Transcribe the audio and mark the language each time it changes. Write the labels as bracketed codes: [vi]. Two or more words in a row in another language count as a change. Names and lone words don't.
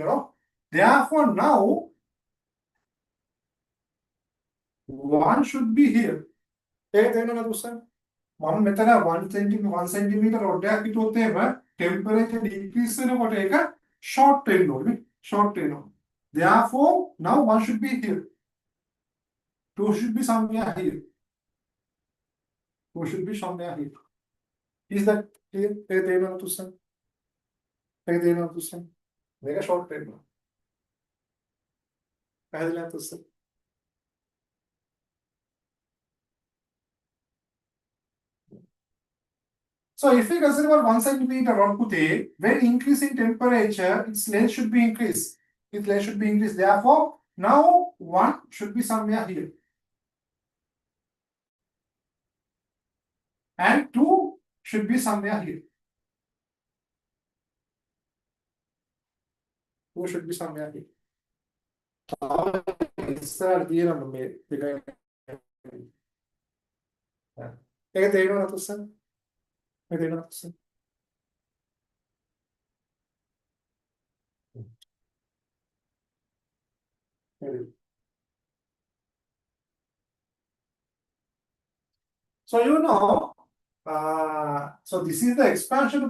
[en] No? Therefore, now 1 should be here. [si] ඒක තේරෙනවද උස්සන්? මම මෙතන 1 [en] centimeter rod [si] එකක් හිතුවොත් එහෙම [en] temperature decrease [si] වෙනකොට ඒක short වෙන්න ඕනේ. Short වෙනවා. [en] Therefore, now 1 should be here. 2 should be somewhere here. 2 should be somewhere here. Is that clear? [si] ඒක තේරෙනවද උස්සන්? ඒක තේරෙනවද උස්සන්? මේක short වෙනවා. පැහැදිලිද උස්සන්? [en] So if we consider about 1 centimeter rod, පුතේ, when increasing temperature, its length should be increased. Its length should be increased. Therefore, now 1 should be somewhere here. And 2 should be somewhere here. 2 should be somewhere here. [si] ඉස්සරහට තියෙනවා මේ දෙක. ඒක තේරෙනවද උස්සන්? ඒක තේරෙනවද උස්සන්? [en] So you know, so this is the expansion.